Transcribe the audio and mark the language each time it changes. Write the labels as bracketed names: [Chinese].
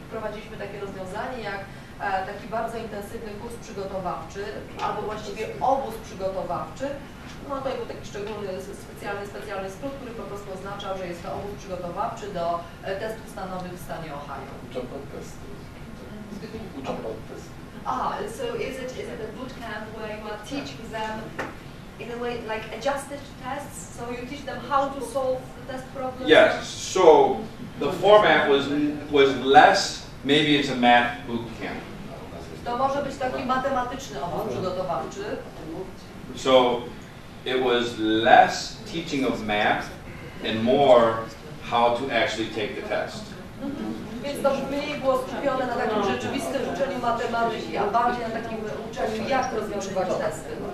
[Polish] Wprowadziliśmy takie rozwiązanie jak taki bardzo intensywny kurs przygotowawczy, albo właściwie obóz przygotowawczy. No to był taki szczególny, specjalny skrót, który po prostu oznaczał, że jest to obóz przygotowawczy do testów stanowych w stanie Ohio. Uczą pod testy. Uczą pod testy. [English] So is it a boot camp where you are teaching them in a way like adjusted tests? So you teach them how to solve the test problems? Yes. So the format was less. Maybe it's a math boot camp. [Polish] To może być taki matematyczny obóz przygotowawczy. [English] So it was less teaching of math and more how to actually take the test. [Polish] Więc to mniej było skupione na takim rzeczywistym uczeniu matematyki, a bardziej na takim uczeniu, jak rozwiązywać testy.